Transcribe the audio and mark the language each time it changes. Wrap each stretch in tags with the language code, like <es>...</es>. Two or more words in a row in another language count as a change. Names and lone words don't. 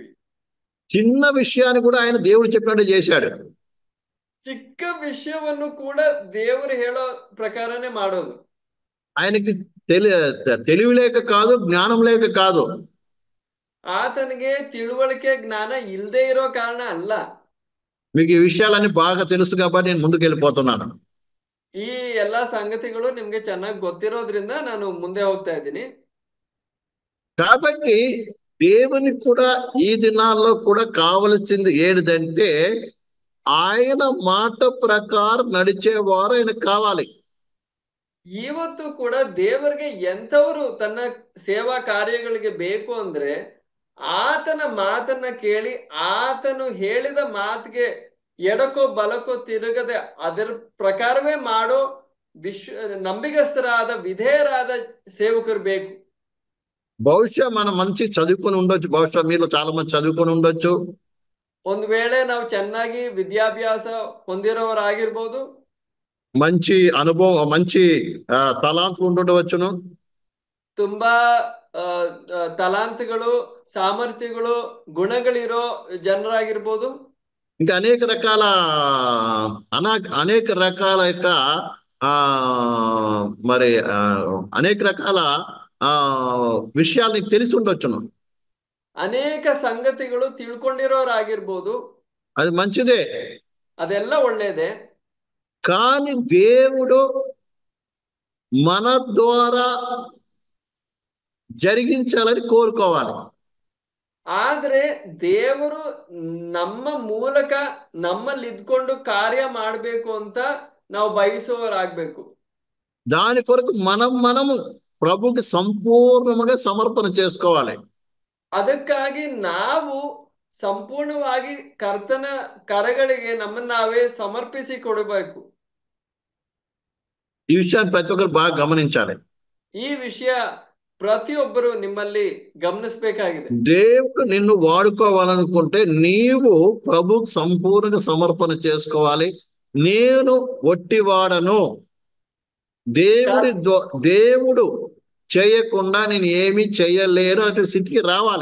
<te>చిన్న విషయాన్ని కూడా ఆయన దేవుడు చెప్పినట్టు చేశాడు.</te> <kn>ಚಿಕ್ಕ ವಿಷಯವನ್ನು ಕೂಡ ದೇವರು ಹೇಳೋ ಪ್ರಕಾರನೇ ಮಾಡೋದು.</kn> <te>ఆయనకి తెలివి లేక కాదు, జ్ఞానం లేక కాదు.</te> <kn>ಆತನಿಗೆ ತಿಳುವಳಿಕೆ ಜ್ಞಾನ ಇಲ್ಲದೆ ಇರೋ ಕಾರಣ ಅಲ್ಲ.</kn> <te>మీకు ఈ విషయాలన్నీ బాగా తెలుసు కాబట్టి నేను ముందుకు వెళ్ళిపోతున్నాను.</te> <kn>ಈ ಎಲ್ಲಾ ಸಂಗತಿಗಳು ನಿಮ್ಗೆ ಚೆನ್ನಾಗಿ ಗೊತ್ತಿರೋದ್ರಿಂದ ನಾನು ಮುಂದೆ ಹೋಗ್ತಾ ಇದ್ದೀನಿ.</kn> <te>కాబట్టి దేవునికి కూడా ఈ దినాల్లో కూడా కావలసింది ఏంటంటే ఆయన మాట ప్రకారం నడిచేవారు ఆయనకు కావాలి.</te> <kn>ಇವತ್ತು ಕೂಡ ದೇವರಿಗೆ ಎಂಥವರು ತನ್ನ ಸೇವಾ ಕಾರ್ಯಗಳಿಗೆ ಬೇಕು ಅಂದ್ರೆ ಆತನ ಮಾತನ್ನ ಕೇಳಿ ಆತನು ಹೇಳಿದ ಮಾತಿಗೆ ಎಡಕೋ ಬಲಕೋ ತಿರುಗದೆ ಅದರ ಪ್ರಕಾರವೇ ಮಾಡೋ ನಂಬಿಗಸ್ತರಾದ ವಿಧೇಯರಾದ ಸೇವಕರು ಬೇಕು.</kn> <te>బహుశా మనం మంచి చదువుకొని ఉండొచ్చు, బహుశా మీరు చాలా మంది చదువుకొని ఉండొచ్చు.</te> <kn>ಒಂದು ವೇಳೆ ನಾವು ಚೆನ್ನಾಗಿ ವಿದ್ಯಾಭ್ಯಾಸ ಹೊಂದಿರೋರಾಗಿರ್ಬೋದು,</kn> <te>మంచి అనుభవం, మంచి తలాంతులు ఉండవచ్చును.</te> <kn>ತುಂಬಾ ತಲಾಂತಗಳು, ಸಾಮರ್ಥ್ಯಗಳು, ಗುಣಗಳಿರೋ ಜನರಾಗಿರ್ಬೋದು.</kn> <te>ఇంకా అనేక రకాల యొక్క మరి అనేక రకాల విషయాలు నీకు తెలిసి ఉండొచ్చును.</te> <kn>ಅನೇಕ ಸಂಗತಿಗಳು ತಿಳ್ಕೊಂಡಿರೋರಾಗಿರ್ಬೋದು.</kn> <te>అది మంచిదే,</te> <kn>ಅದೆಲ್ಲ ಒಳ್ಳೇದೇ.</kn> <te>కానీ దేవుడు మన ద్వారా జరిగించాలని కోరుకోవాలి.</te> <kn>ಆದ್ರೆ ದೇವರು ನಮ್ಮ ಮೂಲಕ ನಮ್ಮಲ್ಲಿ ಇದ್ಕೊಂಡು ಕಾರ್ಯ ಮಾಡಬೇಕು ಅಂತ ನಾವು ಬಯಸುವವರಾಗಬೇಕು.</kn> <te>దాని కొరకు మనము ప్రభుకి సంపూర్ణంగా సమర్పణ చేసుకోవాలి.</te> <kn>ಅದಕ್ಕಾಗಿ ನಾವು ಸಂಪೂರ್ಣವಾಗಿ ಕರ್ತನ ಕರಗಳಿಗೆ ನಮ್ಮನ್ನ ನಾವೇ ಸಮರ್ಪಿಸಿ ಕೊಡಬೇಕು.</kn> <te>ఈ విషయాన్ని ప్రతి ఒక్కరు బాగా గమనించాలి.</te> <kn>ಈ ವಿಷಯ ಪ್ರತಿಯೊಬ್ಬರು ನಿಮ್ಮಲ್ನಿ ಗಮನಿಸಬೇಕಾಗಿದೆ. దేవుడు</kn> <te>నిన్ను వాడుకోవాలనుకుంటే నీవు ప్రభుకు సంపూర్ణంగా సమర్పణ చేసుకోవాలి. నేను ఒట్టివాడను, దేవుడు చేయకుండా నేను ఏమీ చేయలేను అనే స్థితికి రావాలి.</te>